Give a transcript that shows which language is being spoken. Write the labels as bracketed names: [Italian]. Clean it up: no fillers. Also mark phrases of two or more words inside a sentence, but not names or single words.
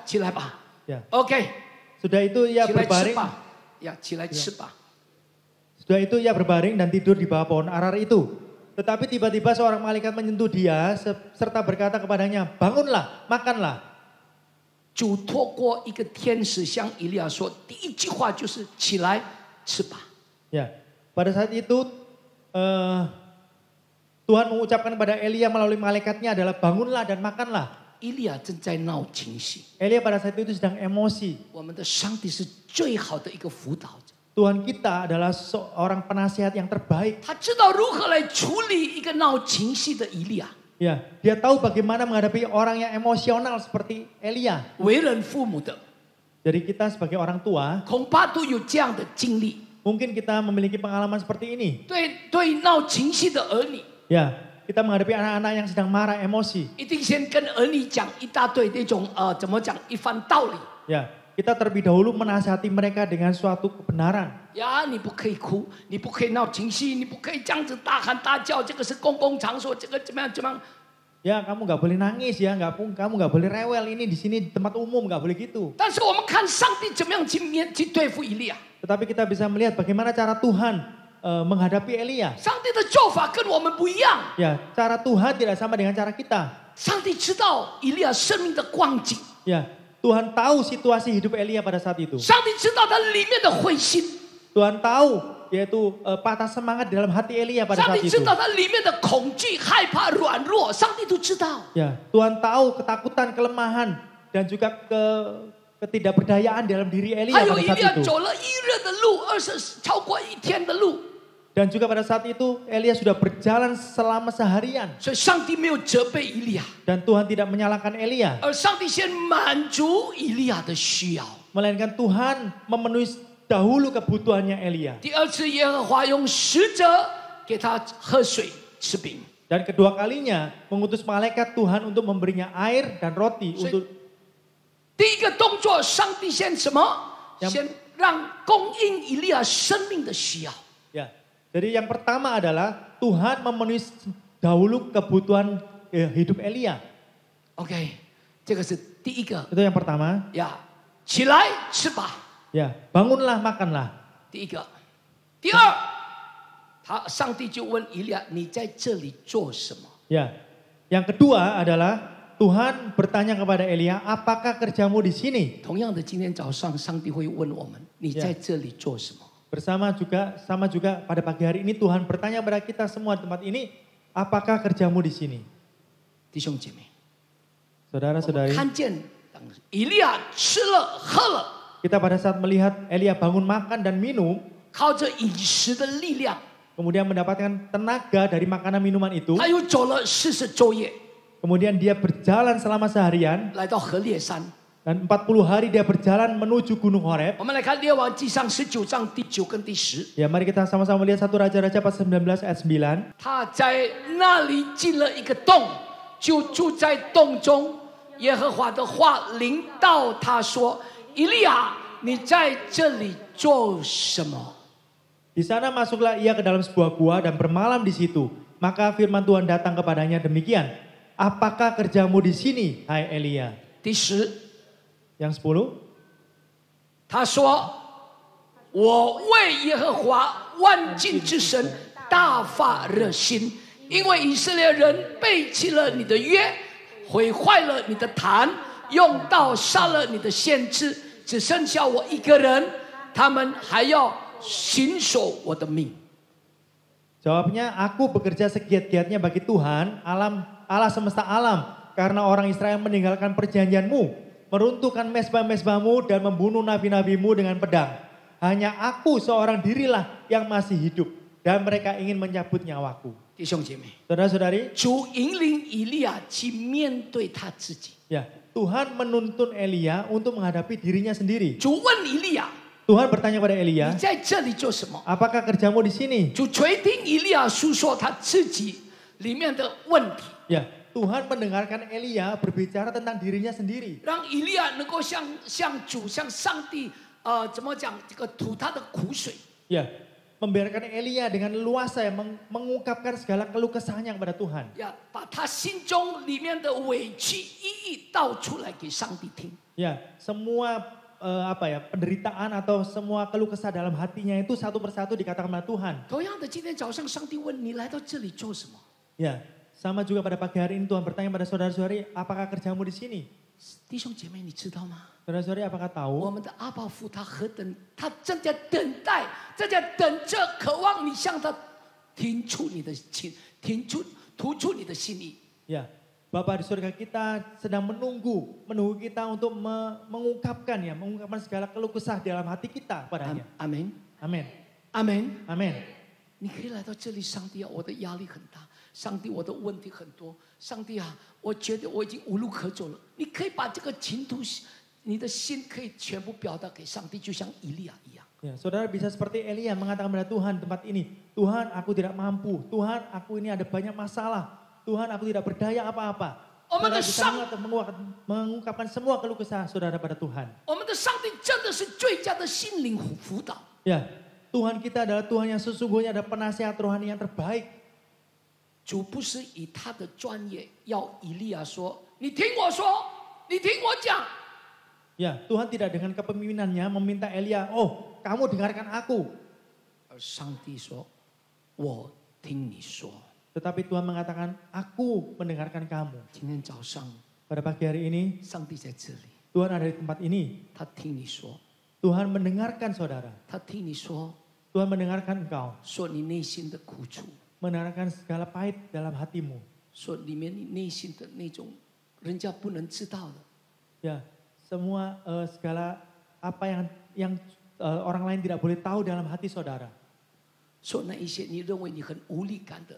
[Chinese] 起来吧。 [Indonesian] Ya. ”OK， Sudah itu ia [Chinese] 起来吃 [Indonesian] berbaring. [Chinese] 吧，呀，起来吃吧。 [Indonesian] Sudah itu ia berbaring dan tidur di bawah pohon arar itu. Tetapi tiba-tiba seorang malaikat menyentuh dia serta berkata kepadanya, bangunlah, makanlah. [Chinese] 主透过一个天使向以利亚说，第一句话就是起来吃吧。 [Indonesian] Ya, pada saat itu Tuhan mengucapkan kepada Elia melalui malaikatnya adalah bangunlah dan makanlah. [Chinese] 以利亚正在闹情绪， [Indonesian] Elia pada saat itu sedang emosi. [Chinese] 我们的上帝是最好的一个辅导者， [Indonesian] Tuhan kita adalah seorang penasihat yang terbaik. [Chinese] 他知道如何来处理一个闹情绪的以利亚。 [Indonesian] Ya, dia tahu bagaimana menghadapi orang yang emosional seperti Elia. [Chinese] 为人父母的， [Indonesian] Jadi kita sebagai orang tua [Chinese] 恐怕都有这样的经历。 [Indonesian] Mungkin kita memiliki pengalaman seperti ini. [Chinese] 对闹情绪的儿女， [Indonesian] Ya, kita menghadapi anak-anak yang sedang marah emosi. [Chinese] 一定先跟儿女讲一大堆那种怎么讲一番道理。 [Indonesian] Ya, kita terlebih dahulu menasihati mereka dengan suatu kebenaran. [Chinese] 呀，你不可以哭，你不可以闹情绪，你不可以这样子大喊大叫，这个是公共场所，这个怎么样怎么样？ [Indonesian] Ya, kamu nggak boleh nangis ya, kamu nggak boleh rewel ini di sini di tempat umum nggak boleh gitu. [Chinese] 但是我们看上帝怎么样去对付以利亚， [Indonesian] Tetapi kita bisa melihat bagaimana cara Tuhan menghadapi Elia. [Chinese] 上帝的做法跟我们不一样。 [Indonesian] Ya, cara Tuhan tidak sama dengan cara kita. [Chinese] 上帝知道以利亚生命的光景， [Indonesian] Ya, Tuhan tahu situasi hidup Elia pada saat itu. [Chinese] 上帝知道他里面的灰心， [Indonesian] Tuhan tahu yaitu patah semangat di dalam hati Elia pada [Chinese] 上 [Indonesian] saat [Chinese] 帝 [Indonesian] itu. [Chinese] 知道他里面的恐惧、害怕、软弱，上帝都知道。 [Indonesian] Ya, Tuhan tahu ketakutan, kelemahan dan juga ketidakberdayaan dalam diri Elia [Chinese] 还有 [Indonesian] pada [Chinese] 以 [Indonesian] saat [Chinese] 利亚 [Indonesian] itu. [Chinese] 走了1日的路，20超过1天的路， [Indonesian] Dan juga pada saat itu Elia sudah berjalan selama seharian [Chinese] 所以上帝没有责备以利亚， [Indonesian] dan Tuhan tidak menyalahkan Elia, [Chinese] 而上帝先满足以利亚的需要。 [Indonesian] melainkan Tuhan memenuhi dahulu kebutuhannya Elia. [Chinese] 第二次，耶和华用使者给他喝水、吃饼。 [Indonesian] Dan kedua kalinya mengutus malaikat Tuhan untuk memberinya air dan roti untuk [Chinese] 第一个动作，上帝先什么？ [Indonesian] Yang- [Chinese] 先让供应以利亚生命的需要。 [Indonesian] ya. Jadi yang pertama adalah Tuhan memenuhi dahulu kebutuhan hidup Elia. [Chinese] OK，这个是第一个 [Indonesian] Itu yang pertama. [Chinese] 呀，起来吃吧。 [Indonesian] Ya, bangunlah makanlah. [Chinese] 第一个，第二，上帝就问以利亚：“你在这里做什么 [Indonesian] Ya. Yang kedua adalah Tuhan bertanya kepada Elia, apakah kerjamu di sini?？” [Chinese] 同样的，今天早上上帝会问我们：“你在这里做什么 [Indonesian] sama juga pada pagi hari ini Tuhan bertanya kepada kita semua di tempat ini, apakah kerjamu di sini?？” [Chinese] 弟兄姐妹， [Indonesian] Saudara-saudari, [Chinese] 看见当以利亚吃了喝了， [Indonesian] kita pada saat melihat Elia bangun makan dan minum, [Chinese] 靠着饮食的力量， [Indonesian] kemudian mendapatkan tenaga dari makanan minuman itu, [Chinese] 他又走了40昼夜， [Indonesian] kemudian dia berjalan selama seharian [Chinese] 来到河烈山。 [Indonesian] dan 40 hari dia berjalan menuju Gunung Horeb. [Chinese] 我们来看《列王纪上》19章第9跟第10。 [Indonesian] Ya, mari kita sama-sama melihat 1 Raja-Raja pasal 19 ayat 9. [Chinese] 他在那里进了一个洞，就住在洞中。耶和华的话临到他说：“以利亚，你在这里做什么 [Indonesian] Di sana masuklah ia ke dalam sebuah gua dan bermalam di situ. Maka firman Tuhan datang kepadanya demikian. Apakah kerjamu di sini, hai Elia?？” [Chinese] 第10， [Indonesian] Yang 10. [Chinese] 他说：“我为耶和华万军之神大发热心，因为以色列人背弃了你的约，毁坏了你的坛，用刀杀了你的先知，只剩下我一个人，他们还要行守我的命。” [Indonesian] Jawabnya, aku bekerja segiat-giatnya bagi Tuhan, Allah semesta alam. Karena orang Israel meninggalkan perjanjianmu, meruntuhkan mezbah-mezbahmu dan membunuh nabi-nabimu dengan pedang. Hanya aku seorang dirilah yang masih hidup dan mereka ingin mencabut nyawaku. [Chinese] 弟兄姐妹， [Indonesian] Saudara-saudari, [Chinese] 主引领以利亚去面对他自己。 [Indonesian] ya, Tuhan menuntun Elia untuk menghadapi dirinya sendiri. [Chinese] 主问以利亚 [Indonesian] Tuhan bertanya pada：“ [Chinese] 你 [Indonesian] Elia, [Chinese] 在这里做什么？” [Indonesian] apakah kerjamu di sini? [Chinese] 主垂听以利亚诉说他自己里面的问题， [Indonesian] Ya, Tuhan mendengarkan Elia berbicara tentang dirinya sendiri. [Chinese] 让以利亚能够向主、向上帝，怎么讲？这个吐他的苦水。 [Indonesian] Ya, membiarkan Elia dengan leluasa ya, mengungkapkan segala keluh kesahnya kepada Tuhan. [Chinese] 呀，把他心中里面的委屈一一道出来给上帝听。 [Indonesian] Ya, semua penderitaan atau semua keluh kesah dalam hatinya itu satu persatu dikatakan kepada Tuhan. [Chinese] 同样的，今天早上上帝问你来到这里做什么？ [Indonesian] Ya, sama juga pada pagi hari ini Tuhan bertanya pada saudara-saudari, apakah kerjamu di sini? [Chinese] 弟兄姐妹，你知道吗？ [Indonesian] Saudara-saudari, apakah [Chinese] 我 [Indonesian] tahu? [Chinese] 们的阿爸父他何等，他正在等待，正在等着，渴望你向他听出你的情，吐出你的心意。 [Indonesian] Ya, Bapa di surga kita sedang menunggu kita untuk mengungkapkan segala keluh kesah dalam hati kita padanya. [Chinese] 阿门， [Indonesian] Amin. [Chinese] 阿门。 [Indonesian] Amin. [Chinese] 你可以来到这里，上帝啊，我的压力很大，上帝我的问题很多，上帝啊，我觉得我已经无路可走了。你可以把这个倾吐， 你的心可以全部表达给上帝，就像以利亚一样。 [Indonesian] Ya, saudara bisa seperti Elia mengatakan pada Tuhan tempat ini, Tuhan aku tidak mampu, Tuhan aku ini ada banyak masalah, Tuhan aku tidak berdaya apa-apa. Saudara bisa mengungkapkan semua keluh kesah saudara pada Tuhan. [Chinese] 我们的上帝真的是最佳的心灵辅导。 [Indonesian] Ya, Tuhan kita adalah Tuhan yang sesungguhnya ada penasihat rohani yang terbaik. [Chinese] 主不是以他的专业要以利亚说：“你听我说，你听我讲。” [Indonesian] Ya, Tuhan tidak dengan kepemimpinannya meminta Elia, oh kamu dengarkan aku. [Chinese] 而上帝说：“我听你说。” [Indonesian] Tetapi Tuhan mengatakan, aku mendengarkan kamu. [Chinese] 今天早上， [Indonesian] Pada pagi hari ini, [Chinese] 上帝在这里， [Indonesian] Tuhan ada di tempat ini. [Chinese] 他听你说， [Indonesian] Tuhan mendengarkan saudara. [Chinese] 他听你说， [Indonesian] Tuhan mendengarkan engkau. [Chinese] 说你内心的苦楚， [Indonesian] Mendengarkan segala pahit dalam hatimu. [Chinese] 说里面你内心的那种人家不能知道的。 [Indonesian] Ya, semua segala apa yang orang lain tidak boleh tahu dalam hati saudara. [Chinese] 说那一些你认为你很无力感的，